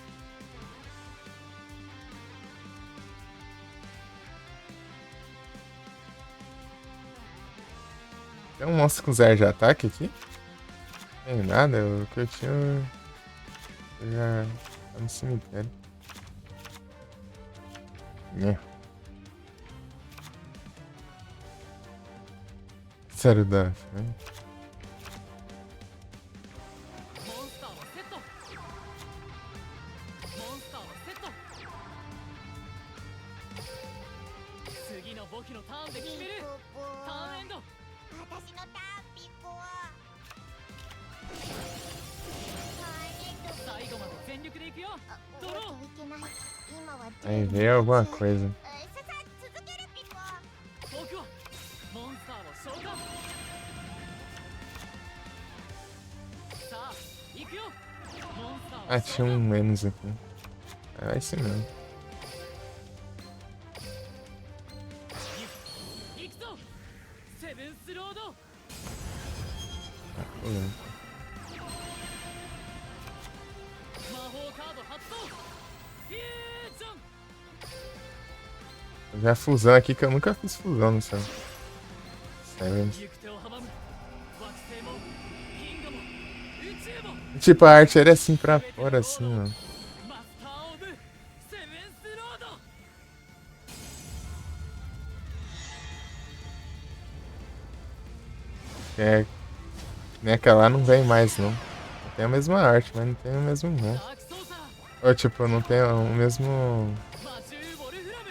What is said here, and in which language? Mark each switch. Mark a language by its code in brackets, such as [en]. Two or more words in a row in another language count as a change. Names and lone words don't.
[pt] Tem um monstro com 0 de ataque aqui? Tem nada, o que eu tinha. Eu já tá no cemitério. É. Sério, da. Né? [ja] モンスターはセット。モンスターはセット。次の簿記のターンで決める。ターンエンド。私のターンピッコ最後まで全力でいくよ。ドロー。いけない今は [pt] Aí veio alguma coisa. [ja] 続けるピッコ僕はモンスターを召喚。さあ行くよ。モンスターを [pt] Ah, tinha um menos aqui. É esse mesmo. [ja] 行くぞ。セブンスロード。 [pt] Ah, tô vendo. [ja] 魔法カード発動。フュージョン。 [pt] Já a fusão aqui que eu nunca fiz fusão no céu. Sério. [ja] 行く手を阻む。惑星も銀河も宇宙も [pt] Tipo, a arte era assim pra fora, assim, ó. [ja] マスターオブセブンスロード。 [pt] É. Né, aquela lá não vem mais, não. Tem a mesma arte, mas não tem o mesmo nome. [ja] ダークソーサー [pt] Ou, tipo, não tem o mesmo [ja] 魔獣ボルフラム。